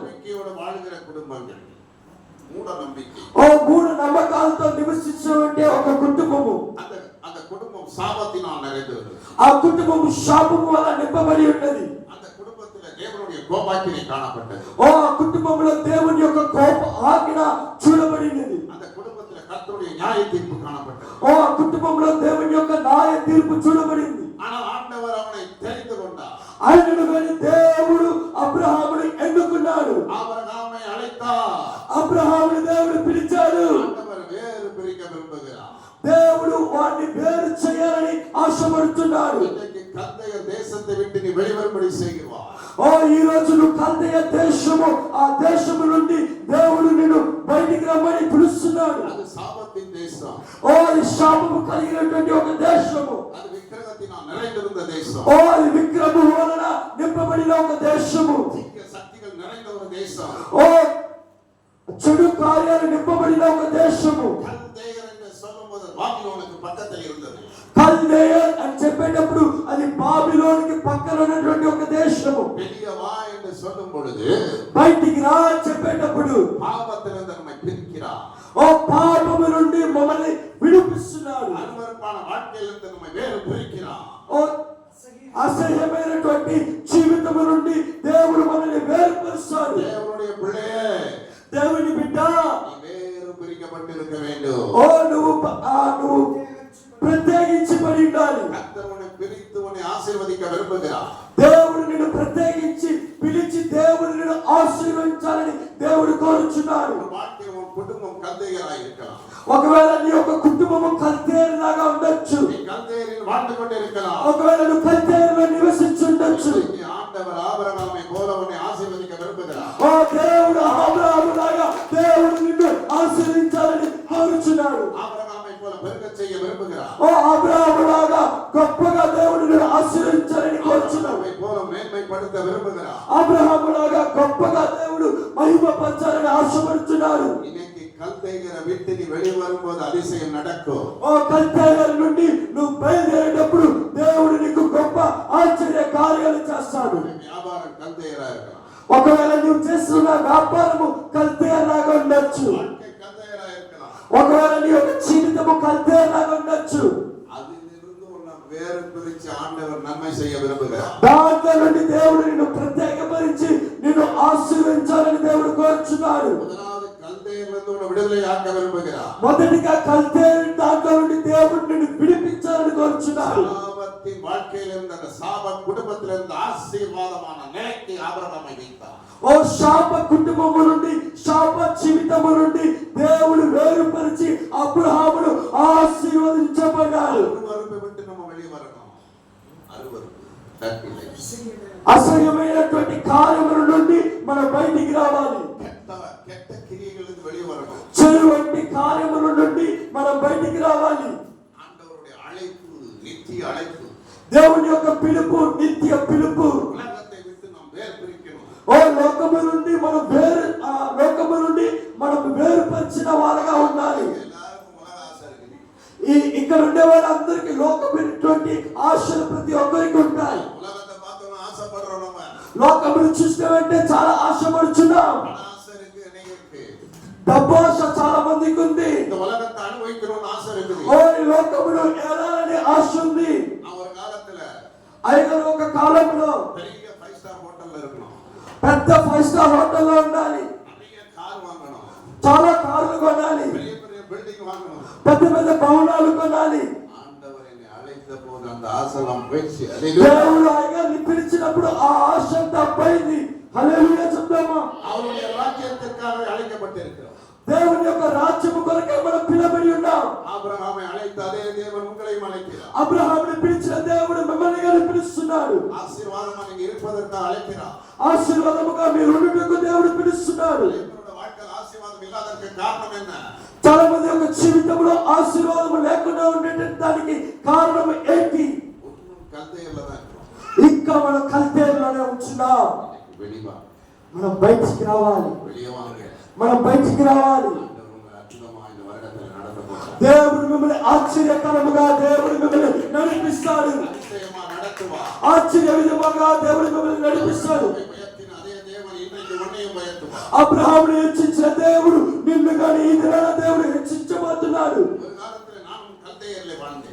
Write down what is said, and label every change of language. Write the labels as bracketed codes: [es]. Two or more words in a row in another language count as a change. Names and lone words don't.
[ta] நம்பிக்கையோடு வாழ்கிற குடும்பங்கள். மூட நம்பிக்கை. [te] మూఢ నమ్మకాలతో నివసించే ఒక కుటుంబము. [ta] அந்த குடும்பம் சாபத்தினால் நிறைந்தது. [te] ఆ కుటుంబము శాపము వల్ల నింపబడి ఉన్నది. [ta] அந்த குடும்பத்தில் தேவனுடைய கோபாக்கினை காணப்பட்டது. [te] ఆ కుటుంబంలో దేవుని యొక్క కోప ఆజ్ఞ చూడబడినది. [ta] அந்த குடும்பத்தில் கர்த்தருடைய நியாய தீர்ப்பு காணப்பட்டது. [te] ఆ కుటుంబంలో దేవుని యొక్క న్యాయ తీర్పు చూడబడింది. [ta] ஆனால் ஆண்டவர் அவனை தெரிந்து கொண்டார். [te] ఆయనను కానీ దేవుడు అబ్రహాముని ఎన్నుకున్నాడు. [ta] ஆபிரகாமை அழைத்தார். [te] అబ్రహాముని దేవుడు పిలిచాడు. [ta] ஆண்டவர் வேறு பிரிக்க விரும்புகிறார். [te] దేవుడు వారిని వేరు చేయాలని ఆశపడుతున్నాడు. [ta] இன்றைக்கு கல்தேய தேசத்தை விட்டு நீ வெளிவரும்படி செய்கிறார். [te] ఈ రోజు నువ్వు కల్దేయ దేశము, ఆ దేశము నుండి దేవుడు నిన్ను బయటికి రమ్మని పిలుస్తున్నాడు. [ta] அது சாபத்தின் தேசம். [te] అది శాపము కలిగినటువంటి ఒక దేశము. [ta] அது விக்கிரகத்தினால் நிறைந்திருந்த தேசம். [te] అది విగ్రహము వలన నింపబడిన ఒక దేశము. [ta] தீய சக்திகள் நிறைந்த ஒரு தேசம். [te] చెడు కార్యాలు నింపబడిన ఒక దేశము. [ta] கல்தேயர் என்று சொல்லும்போது பாபிலோனுக்கு பக்கத்தில் இருந்தது. [te] కల్దేయర్ అని చెప్పేటప్పుడు అది బాబిలోనికి పక్కన ఉన్నటువంటి ఒక దేశము. [ta] வெளியே வா என்று சொல்லும் பொழுது [te] బయటికి రా అని చెప్పేటప్పుడు [ta] பாவத்திலிருந்து நம்மை பிரிக்கிறார். [te] పాపము నుండి మమ్మల్ని విడిపిస్తున్నాడు. [ta] அருவருப்பான வாழ்க்கையிலிருந்து நம்மை வேறு பிரிக்கிறார். [te] అసహ్యమైనటువంటి జీవితము నుండి దేవుడు మనల్ని వేరుపరుస్తాడు. [ta] தேவனுடைய பிள்ளையே, [te] దేవుని బిడ్డ, [ta] நீ வேறு பிரிக்கப்பட்டிருக்க வேண்டும். [te] నువ్వు ప్రత్యేకించబడి ఉండాలి. [ta] கர்த்தர் உன்னை பிரித்து உன்னை ஆசீர்வதிக்க விரும்புகிறார். [te] దేవుడు నిన్ను ప్రత్యేకించి పిలిచి దేవుడు నిన్ను ఆశీర్వదించాలని దేవుడు కోరుచున్నాడు. [ta] உன் வாழ்க்கையில் உன் குடும்பம் கல்தேயராய் இருக்கலாம். [te] ఒకవేళ నీ యొక్క కుటుంబము కల్దేరులాగా ఉండొచ్చు. [ta] நீ கல்தேயரில் வாழ்ந்து கொண்டிருக்கலாம். [te] ఒకవేళ నువ్వు కల్దేరులో నివసించుండొచ్చు. [ta] ஆண்டவர் ஆபிரகாமை போல உன்னை ஆசీర్వదిக்க விரும்புகிறார். [te] దేవుడు అబ్రహాములాగా దేవుడు నిన్ను ఆశీర్వదించాలని కోరుచున్నాడు. [ta] ஆபிரகாமை போல பெருகச் செய்ய விரும்புகிறார். [te] అబ్రహాములాగా గొప్పగా దేవుడు నిన్ను ఆశీర్వదించాలని కోరుచున్నాడు. [ta] ஆபிரகாமை போல மேன்மைப்படுத்த விரும்புகிறார். [te] అబ్రహాములాగా గొప్పగా దేవుడు మహిమపరచాలని ఆశపడుతున్నాడు. [ta] இன்னைக்கு கல்தேயரை விட்டு நீ வெளியே வரும்போது அதிசயம் நடக்கும். [te] కల్దేయర్ నుండి నువ్వు బయలుదేరేటప్పుడు దేవుడు నీకు గొప్ప ఆశ్చర్య కార్యాలు చేస్తాడు. [ta] வியாபாரம் கல்தேயரா இருக்கலாம். [te] ఒకవేళ నువ్వు చేస్తున్న వ్యాపారము కల్దేయర్లాగా ఉండొచ్చు. [ta] வாழ்க்கை கல்தேயரா இருக்கலாம். [te] ఒకవేళ నీ యొక్క జీవితము కల్దేయర్లాగా ఉండొచ్చు. [ta] அதிலிருந்து உன்னை வேறு பிரிச்சு ஆண்டவர் நன்மை செய்ய விரும்புகிறார். [te] దాంట్లో నుండి దేవుడు నిన్ను ప్రత్యేకపరిచి నిన్ను ఆశీర్వదించాలని దేవుడు కోరుచున్నాడు. [ta] முதலாவது கல்தேயரிலிருந்து உன்னை விடுதலையாக்க விரும்புகிறார். [te] మొదటిగా కల్దేయర్ దాంట్లో నుండి దేవుడు నిన్ను విడిపించాలని కోరుచున్నాడు. [ta] சாபத்தின் வாழ்க்கையில் இருந்த அந்த சாப குடும்பத்தில் இருந்த ஆசீர்வாதமான நிலைக்கு ஆபிரகாமை வைத்தார். [te] శాప కుటుంబము నుండి శాప జీవితము నుండి దేవుడు వేరుపరిచి అబ్రహామును ఆశీర్వదించబడ్డాడు. [ta] அருவருப்பை விட்டு நம்ம வெளியே வரணும். அருவருப்பு தட்டில்லை. [te] అసహ్యమైనటువంటి కార్యముల నుండి మనం బయటికి రావాలి. [ta] கெட்ட கிரியைகளிலிருந்து வெளியே வரணும். [te] చెడు వంటి కార్యముల నుండి మనం బయటికి రావాలి. [ta] ஆண்டவருடைய அழைப்பு நித்திய அழைப்பு. [te] దేవుని యొక్క పిలుపు నిత్య పిలుపు. [ta] உலகத்தை விட்டு நாம் வேறு பிரிக்கணும். [te] లోకము నుండి మనం వేరుపరిచిన వారుగా ఉండాలి. [ta] எல்லாருக்கும் உலக ஆசை இருக்குது. [te] ఇక్కడ ఉండే వాళ్ళందరికీ లోకమైనటువంటి ఆశలు ప్రతి ఒక్కరికి ఉంటాయి. [ta] உலகத்தை பார்த்தோம்னா ஆசைப்படுறோம். நம்ம [te] లోకమును చూసినామంటే చాలా ఆశపడుచున్నాం. [ta] ஆசை இருக்கு, அநேகருக்கு. [te] డబ్బు ఆశ చాలా మందికి ఉంది. [ta] இந்த உலகத்தை அனுபவிக்கணும்னு ஆசை இருக்குது. [te] ఈ లోకమును ఏలాలని ఆశ ఉంది. [ta] ஒரு காலத்துல [te] అయినా ఒక కాలంలో [ta] பெரிய 5 [en] star hotelல [ta] இருக்கணும். [te] పెద్ద 5 [en] star hotelలో [te] ఉండాలి. [ta] நிறைய கார் வாங்கணும். [te] చాలా కార్లు కొనాలి. [ta] பெரிய பெரிய பில்டிங் வாங்கணும். [te] పెద్ద పెద్ద భవనాలు కొనాలి. [ta] ஆண்டவர் என்னை அழைத்த போது அந்த ஆசலம் போயிடுச்சு. அல்லேலூயா. [te] దేవుడు అయ్యగారిని పిలిచినప్పుడు ఆ ఆశ అంతా పోయింది. హల్లెలూయా చెప్దామా? [ta] அவருடைய ராஜ்யத்திற்காக அழைக்கப்பட்டிருக்கிறோம். [te] దేవుని యొక్క రాజ్యము కొరకే మనం పిలువబడి ఉన్నాం. [ta] ஆபிரகாமை அழைத்த அதே தேவன் உங்களையும் அழைக்கிறார். [te] అబ్రహాముని పిలిచిన దేవుడు మిమ్మల్ని గాని పిలుస్తున్నాడు. [ta] ஆசీర్వాదமாக நீங்க இருப்பதற்காக அழைக்கிறார். [te] ఆశీర్వాదముగా మీరు ఉండుటకు దేవుడు పిలుస్తున్నాడు. [ta] என்னோட வாழ்க்கையில் ஆசீர்வாதம் இல்லாததற்கு காரணம் என்ன? [te] చాలా మంది యొక్క జీవితంలో ఆశీర్వాదం లేకుండా ఉండేటానికి కారణం ఏంటి? [ta] கல்தையில தான் இருக்கிறோம். [te] ఇంకా మనం కల్తేరులోనే ఉంటున్నాం. [ta] வெளிவா, [te] మనం బయటికి రావాలి. [ta] வெளியே வாங்க. [te] మనం బయటికి రావాలి. [ta] ஆண்டவர் உங்களை அற்புதமா இந்த வருடத்தில் நடத்த போறார். [te] దేవుడు మిమ్మల్ని ఆశ్చర్యకరముగా దేవుడు మిమ్మల్ని నడిపిస్తాడు. [ta] அதிசயமா நடத்துவார். [te] ఆశ్చర్య విధముగా దేవుడు మిమ్మల్ని నడిపిస్తాడు. [ta] பயத்தின் அதே தேவன் இன்றைக்கு உன்னையும் பயத்துவார். [te] అబ్రహాముని హెచ్చించిన దేవుడు నిన్ను కానీ ఈ దినాన దేవుడు హెచ్చించబోతున్నాడు. [ta] ஒரு காலத்தில் நானும் கல்தையர்ல வாழ்ந்தேன்.